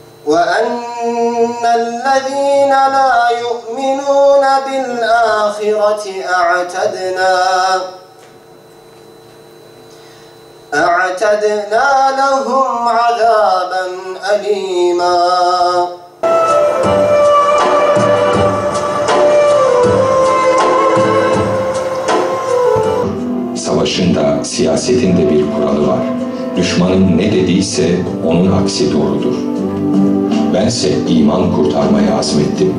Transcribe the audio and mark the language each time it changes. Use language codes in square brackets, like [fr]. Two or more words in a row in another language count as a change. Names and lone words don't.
[ar] وَأَنَّ الَّذ۪ينَ لَا يُؤْمِنُونَ بِالْآخِرَةِ أَعْتَدْنَا لَهُمْ عَذَابًا أَلِيمًا. [tr] Savaşın da siyasetin de bir kuralı var. Düşmanın ne dediyse onun aksi doğrudur. Bense iman kurtarmaya azmettim.